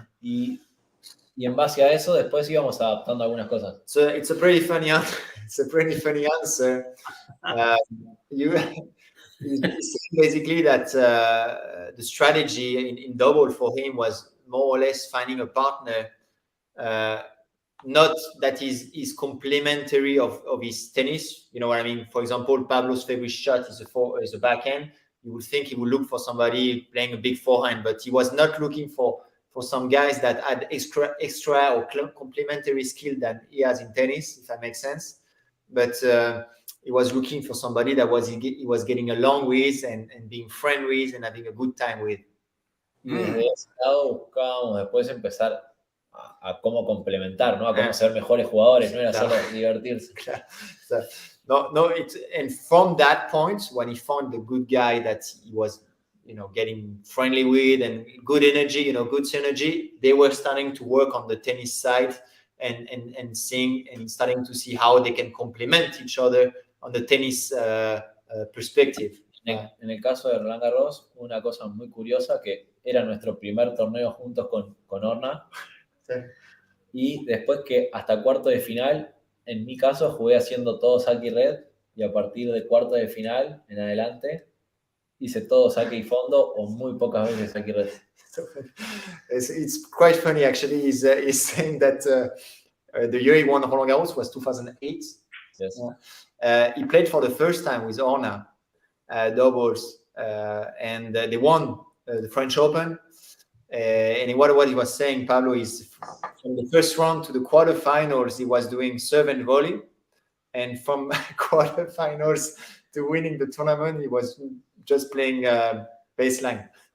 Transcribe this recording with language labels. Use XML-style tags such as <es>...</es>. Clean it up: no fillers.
<es>Y en base a eso, después íbamos adaptando algunas cosas.</es> <en>So it's a pretty funny answer. It's a pretty funny answer. He's saying basically that the strategy in double for him was more or less finding a partner, not that is complementary of his tennis. You know what I mean? For example, Pablo's favorite shot is a backhand. You would think he would look for somebody playing a big forehand, but he was not looking for some guys that had extra or complementary skill than he has in tennis, if that makes sense. But he was looking for somebody that he was getting along with and being friend with and having a good time with.</en> <es>Y desde ese lado buscábamos después empezar a cómo complementar, ¿no? A cómo ser mejores jugadores, no era solo divertirse.</es> <en>And from that point, when he found the good guy that he was, getting friendly with and good energy, good synergy, they were starting to work on the tennis side and seeing and starting to see how they can complement each other on the tennis perspective.</en> <es>En el caso de Roland Garros, una cosa muy curiosa que era nuestro primer torneo juntos con Orna. Sí. Y después que hasta cuarto de final, en mi caso jugué haciendo todo saque y red, y a partir de cuarto de final en adelante hice todo saque y fondo o muy pocas veces saque y red.</es> <en>It's quite funny actually. He's saying that the year he won Roland Garros was 2008. Yes. He played for the first time with Orna doubles, and they won the French Open. And what he was saying, Pablo, is from the first round to the quarterfinals, he was doing serve and volley, and from quarterfinals to winning the tournament, he was just playing baseline.</en>